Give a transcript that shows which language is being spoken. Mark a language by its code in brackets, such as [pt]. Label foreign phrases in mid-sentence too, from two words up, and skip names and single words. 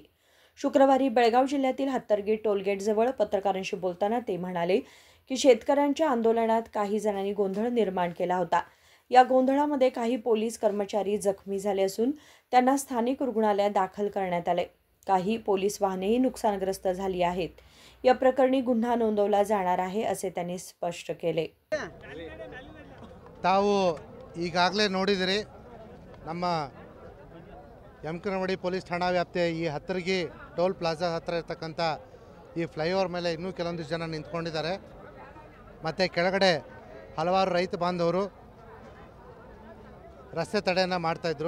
[mr] शुक्रवारी बेळगाव जिल्ह्यातील हत्तरगी टोलगेटजवळ पत्रकारांशी बोलताना ते म्हणाले की शेतकऱ्यांच्या आंदोलनात काही जणांनी गोंधळ निर्माण केला होता। या गोंधळामध्ये काही पोलीस कर्मचारी जखमी झाले असून त्यांना स्थानिक रुग्णालयात दाखल करण्यात आले। काही पोलीस वाहनेही नुकसानग्रस्त झाली आहेत। या प्रकरणी गुन्हा नोंदवला जाणार आहे, असे त्यांनी स्पष्ट केले। [kn] ತಾವು ಈಗಾಗಲೇ ನೋಡಿದಿರಿ, ನಮ್ಮ ಯಮಕನಮಡಿ ಪೊಲೀಸ್ ಠಾಣಾ ವ್ಯಾಪ್ತಿಯ ಈ ಹತ್ತರ್ಗಿ ಟೋಲ್ ಪ್ಲಾಜಾ ಹತ್ತಿರ ಇರತಕ್ಕಂಥ ಈ ಫ್ಲೈಓವರ್ ಮೇಲೆ ಇನ್ನೂ ಕೆಲವೊಂದಿಷ್ಟು ಜನ ನಿಂತ್ಕೊಂಡಿದ್ದಾರೆ। ಮತ್ತು ಕೆಳಗಡೆ ಹಲವಾರು ರೈತ ಬಾಂಧವರು ರಸ್ತೆ ತಡೆಯನ್ನು ಮಾಡ್ತಾಯಿದ್ರು।